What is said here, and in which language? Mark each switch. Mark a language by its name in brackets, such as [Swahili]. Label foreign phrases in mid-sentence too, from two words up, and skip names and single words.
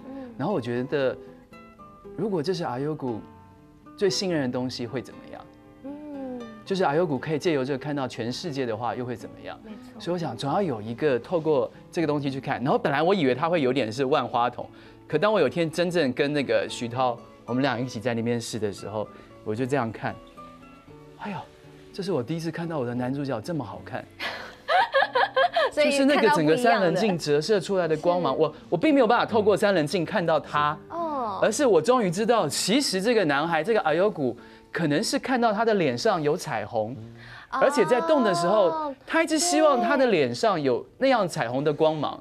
[Chinese] 然後我覺得，如果這是阿優谷最信任的東西，會怎麼樣？就是阿優谷可以借由這個看到全世界的話，又會怎麼樣？沒錯。所以我想總要有一個透過這個東西去看。然後本來我以為它會有點是萬花筒，可當我有天真正跟那個徐濤，我們倆一起在那邊試的時候，我就這樣看，哎呦，這是我第一次看到我的男主角這麼好看。就是那個整個三稜鏡折射出來的光芒，我並沒有辦法透過三稜鏡看到他，而是我終於知道，其實這個男孩，這個阿優谷。可能是看到他的臉上有彩虹，而且在動的時候，他一直希望他的臉上有那樣彩虹的光芒。